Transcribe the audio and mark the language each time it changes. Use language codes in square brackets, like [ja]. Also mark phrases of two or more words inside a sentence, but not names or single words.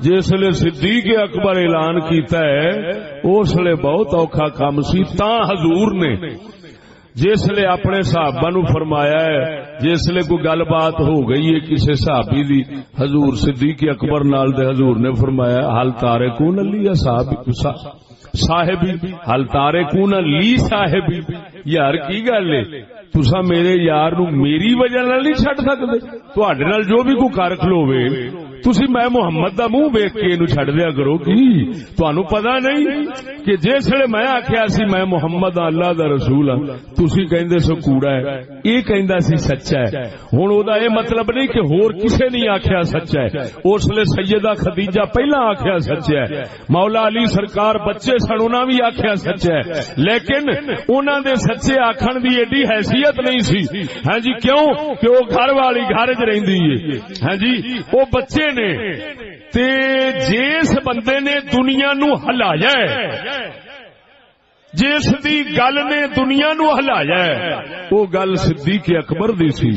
[pa] جسلے صدیق اکبر اعلان کیتا ہے اس لیے بہت اوکھا کام سی، تاں حضور نے جسلے اپنے صحابہ نو فرمایا ہے، جسلے کوئی گل بات ہو گئی ہے کسی صحابی دی حضور صدیق اکبر نال دے حضور نے فرمایا [ar] حل تارکون لی صاحبی، حل تارکون لی صاحبی، [pa] یار کی گل ہے تسا میرے یار نو میری وجہ نال نہیں چھڈ سکدے؟ تواڈے نال جو بھی کوئی کر کھلوے تسی میں محمد دا منہ ویکھ کے اینو چھڈ دیا کرو کی؟ تانوں پتہ نہیں کہ جسے میں آخیا سی میں محمد اللہ دا رسول ہاں، تسی کہندے سو کوڑا ہے، یہ کہندا سی سچا ہے۔ ہن او دا اے مطلب نہیں کہ ہور کسے نہیں آخیا سچا ہے، اس لیے سیدہ خدیجہ پہلا آخیا سچا ہے، مولا علی سرکار بچے سن انہاں بھی آخیا سچا ہے، لیکن انہاں دے سچے آکھن دی ایڈی حیثیت نہیں سی۔ ہاں جی کیوں کہ وہ گھر والی گھر وچ رہندی ہے، ہاں جی وہ بچے نے تے جس بندے نے دنیا نو ہلایا ہے، جس دی گل نے دنیا نو ہلایا ہے، وہ گل صدیق اکبر دی سی۔